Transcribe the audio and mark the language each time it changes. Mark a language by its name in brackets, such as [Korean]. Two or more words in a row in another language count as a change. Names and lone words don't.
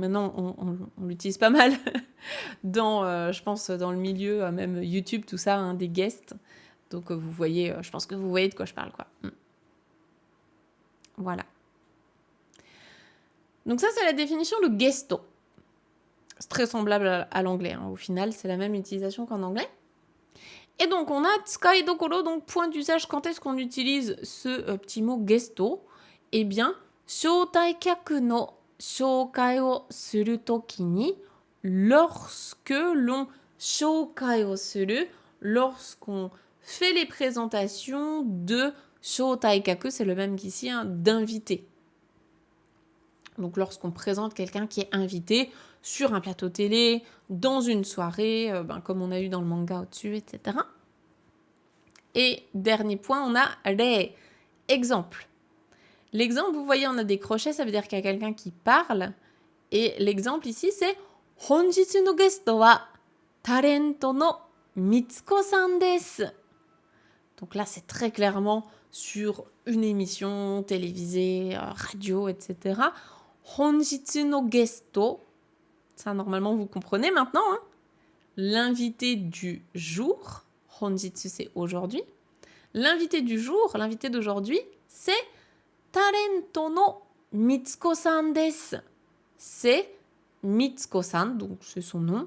[French] Maintenant, on l'utilise pas mal dans, je pense, dans le milieu, même YouTube, tout ça, hein, des guests. Donc, vous voyez, je pense que vous voyez de quoi je parle, quoi. Voilà. Donc ça, c'est la définition de gesto. C'est très semblable à l'anglais. Hein. Au final, c'est la même utilisation qu'en anglais. Et donc, on a [Japanese] 使いどころ, [French] donc point d'usage. Quand est-ce qu'on utilise ce petit mot gesto? Eh bien, [Japanese] 招待客の紹介をする時に, [French] lorsque l'on [Japanese] 紹介をする, [French] lorsqu'on fait les présentations de [Japanese] 招待客, [French] c'est le même qu'ici, hein, d'invité. Donc, lorsqu'on présente quelqu'un qui est invité sur un plateau télé, dans une soirée, comme on a eu dans le manga au-dessus, etc. Et dernier point, on a rei, exemple. L'exemple, vous voyez, on a des crochets, ça veut dire qu'il y a quelqu'un qui parle. Et l'exemple ici, c'est [Japanese] 本日のゲストはタレントのMitsukoさんです. [French] Donc là, c'est très clairement sur une émission télévisée, radio, etc. [Japanese] 本日のゲスト, [French] ça normalement vous comprenez maintenant, hein. L'invité du jour, Honjitsu c'est aujourd'hui. L'invité du jour, l'invité d'aujourd'hui, c'est [Japanese] タレントのMitsukoさんです. [French] C'est Mitsuko-san, donc c'est son nom.